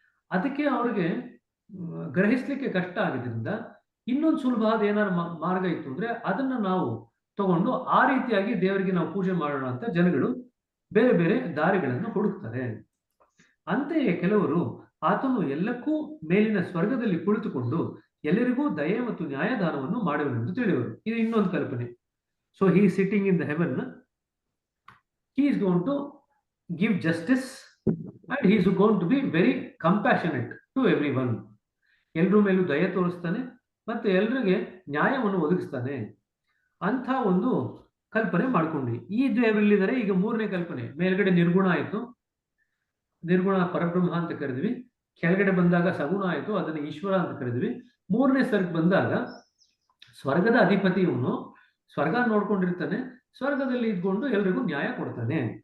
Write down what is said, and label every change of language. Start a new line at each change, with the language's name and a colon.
Kannada: ಅದಕ್ಕೆ ಅವರಿಗೆ ಗ್ರಹಿಸ್ಲಿಕ್ಕೆ ಕಷ್ಟ ಆಗಿದ್ದರಿಂದ ಇನ್ನೊಂದು ಸುಲಭವಾದ ಏನಾದ್ರು ಮಾರ್ಗ ಇತ್ತು ಅಂದ್ರೆ ಅದನ್ನ ನಾವು ತಗೊಂಡು ಆ ರೀತಿಯಾಗಿ ದೇವರಿಗೆ ನಾವು ಪೂಜೆ ಮಾಡೋಣ ಅಂತ ಜನಗಳು ಬೇರೆ ಬೇರೆ ದಾರಿಗಳನ್ನು ಹುಡುಕ್ತಾರೆ. ಅಂತೆಯೇ ಕೆಲವರು ಆತನು ಎಲ್ಲಕ್ಕೂ ಮೇಲಿನ ಸ್ವರ್ಗದಲ್ಲಿ ಕುಳಿತುಕೊಂಡು ಎಲ್ಲರಿಗೂ ದಯೆ ಮತ್ತು ನ್ಯಾಯದಾನವನ್ನು ಮಾಡುವನೆಂದು ತಿಳಿಯುವರು. ಇದು ಇನ್ನೊಂದು ಕಲ್ಪನೆ.
English: So he sitting in the heaven, he is going to give justice and he is going to be very compassionate to everyone.
Kannada: ಎಲ್ಲರ ಮೇಲೂ ದಯೆ ತೋರಿಸ್ತಾನೆ ಮತ್ತೆ ಎಲ್ಲರಿಗೆ ನ್ಯಾಯವನ್ನು ಒದಗಿಸ್ತಾನೆ ಅಂತ ಒಂದು ಕಲ್ಪನೆ ಮಾಡ್ಕೊಂಡ್ವಿ. ಈ ದೇವರಲ್ಲಿದ್ದಾರೆ. ಈಗ ಮೂರನೇ ಕಲ್ಪನೆ, ಮೇಲ್ಗಡೆ ನಿರ್ಗುಣ ಆಯಿತು, ನಿರ್ಗುಣ ಪರಬ್ರಹ್ಮ ಅಂತ ಕರೆದ್ವಿ. ಕೆಳಗಡೆ ಬಂದಾಗ ಸಗುಣ ಆಯಿತು, ಅದನ್ನು ಈಶ್ವರ ಅಂತ ಕರೆದ್ವಿ. ಮೂರನೇ ಸ್ವರ್ಗ ಬಂದಾಗ ಸ್ವರ್ಗದ ಅಧಿಪತಿ ಇವನು ಸ್ವರ್ಗ ನೋಡ್ಕೊಂಡಿರ್ತಾನೆ, ಸ್ವರ್ಗದಲ್ಲಿ ಇದ್ಕೊಂಡು ಎಲ್ರಿಗೂ ನ್ಯಾಯ ಕೊಡ್ತಾನೆ.